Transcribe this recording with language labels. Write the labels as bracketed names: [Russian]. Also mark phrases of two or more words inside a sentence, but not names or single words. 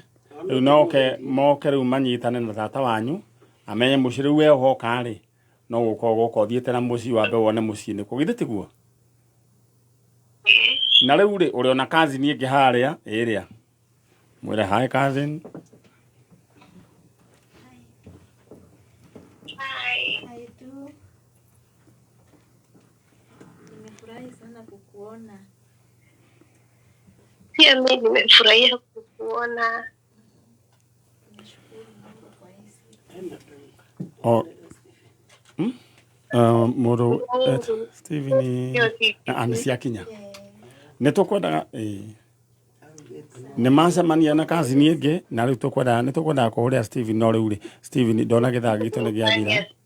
[Kikuyu] Rĩu moke rĩu manyitane na tata wanyu amenye mũciĩ rĩu we hoka rĩ no gũkorwo ũthiĩte na mũciĩ wambe wone mũciĩ nĩ kũgithĩ tiguo. Na rĩu rĩ ũrĩ ona kazini ĩngĩ harĩa ĩrĩa mwĩre [English] hi cousin. [Swahili] Nimefurahi sana kukuona. Pia mimi nimefurahia kukuona. [Kikuyu] Mũndũ Steven anĩciakinya nĩ tũkwendaga nĩ macemania na kazini ĩngĩ na rĩu nĩ tũkwendaga kũhũrĩra Steven no rĩu rĩ Steven ndona gĩthaa gitũ nĩ gĩathira.